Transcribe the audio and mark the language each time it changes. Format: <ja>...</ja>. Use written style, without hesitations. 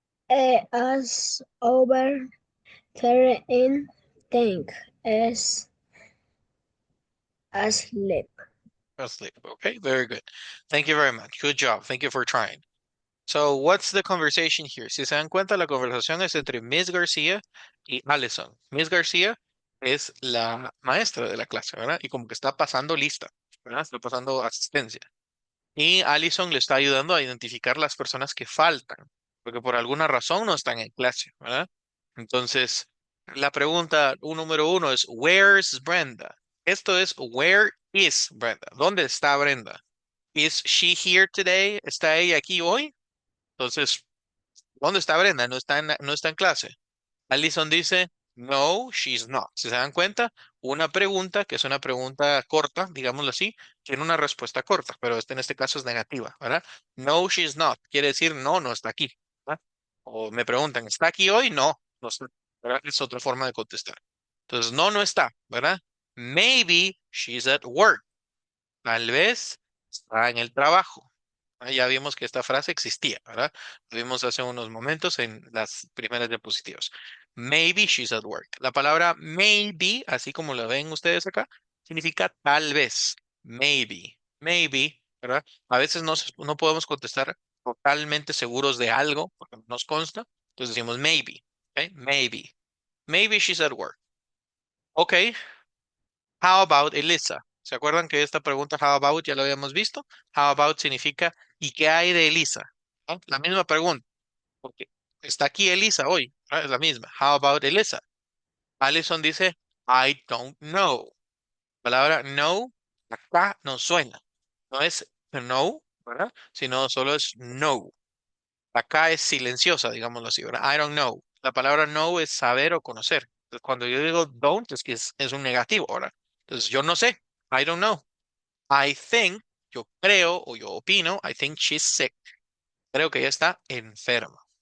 <en>As over there in think as asleep. Asleep. Okay, very good. Thank you very much. Good job. Thank you for trying. So, what's the conversation here?</en> <es>Si se dan cuenta, la conversación es entre Miss García y Allison. Miss García es la maestra de la clase, ¿verdad? Y como que está pasando lista, ¿verdad? Está pasando asistencia. Y Allison le está ayudando a identificar las personas que faltan, porque por alguna razón no están en clase, ¿verdad? Entonces, la pregunta número uno es,</es> <en>¿Where's Brenda?</en> <es>Esto es,</es> <en>¿Where is Brenda?</en> <es>¿Dónde está Brenda?</es> <en>¿Is she here today?</en> <es>¿Está ella aquí hoy? Entonces, ¿dónde está Brenda? No está en clase. Allison dice,</es> <en>no, she's not.</en> <es>Si se dan cuenta, una pregunta, que es una pregunta corta, digámoslo así, tiene una respuesta corta, pero en este caso es negativa, ¿verdad?</es> <en>No, she's not.</en> <es>Quiere decir, no, no está aquí, ¿verdad? O me preguntan, ¿está aquí hoy? No, no está, ¿verdad? Es otra forma de contestar. Entonces, no, no está, ¿verdad?</es> <en>Maybe she's at work.</en> <es>Tal vez está en el trabajo. Ya vimos que esta frase existía, ¿verdad? Lo vimos hace unos momentos en las primeras diapositivas.</es> <en>Maybe she's at work.</en> <es>La palabra maybe, así como lo ven ustedes acá, significa tal vez. Maybe. Maybe, ¿verdad? A veces no podemos contestar totalmente seguros de algo, porque no nos consta. Entonces decimos maybe. ¿Ok? Maybe.</es> <en>Maybe she's at work.</en> <es>Ok.</es> <en>How about Elisa?</en> <es>¿Se acuerdan que esta pregunta how about ya lo habíamos visto? How about significa ¿y qué hay de Elisa? ¿No? La misma pregunta, porque está aquí Elisa hoy, ¿no? Es la misma.</es> <en>How about Elisa?</en> <es>Allison dice</es> <en>I don't know.</en> <es>La palabra no acá no suena. No es no, ¿verdad? Sino solo es no. Acá es silenciosa, digámoslo así, ¿verdad?</es> <en>I don't know.</en> <es>La palabra no es saber o conocer. Entonces, cuando yo digo don't, es que es un negativo, ¿verdad? Entonces, yo no sé.</es> <en>I don't know. I think,</en> <es>yo creo o yo opino,</es> <en>I think she's sick.</en> <es>Creo que ella está enferma.</es>